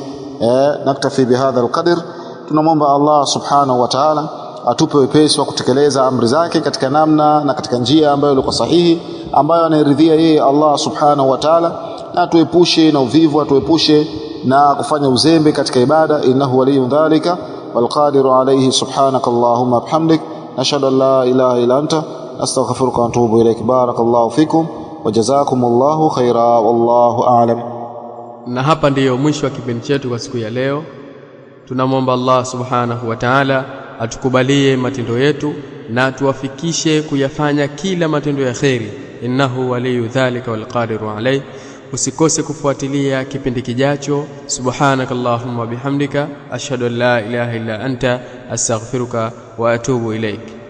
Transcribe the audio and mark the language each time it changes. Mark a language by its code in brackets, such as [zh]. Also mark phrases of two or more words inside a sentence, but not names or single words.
[ar] نكتفي بهذا القدر. [sw] Tunamwomba Allah [ar] سبحانه وتعالى [sw] atupe wepesi wa kutekeleza amri zake katika namna na katika njia ambayo ilikuwa sahihi, ambayo anairidhia yeye Allah [ar] سبحانه وتعالى, [sw] na tuepushe na uvivu, atuepushe na kufanya uzembe katika ibada. [ar] إنه ولي ذلك والقادر عليه سبحانك اللهم بحمدك نشهد أن لا إله إلا أنت أستغفرك وأتوب إليك. بارك الله فيكم وجزاكم الله خيرا والله أعلم. [sw] Na hapa ndiyo mwisho wa kipindi chetu kwa siku ya leo. Tunamwomba Allah [ar] سبحانه وتعالى [sw] atukubalie matendo yetu na tuwafikishe kuyafanya kila matendo ya kheri. [ar] إنه ولي ذلك والقادر عليه. [sw] Usikose kufuatilia kipindi kijacho. [ar] سبحانك اللهم بحمدك أشهد أن لا إله إلا أنت أستغفرك وأتوب إليك.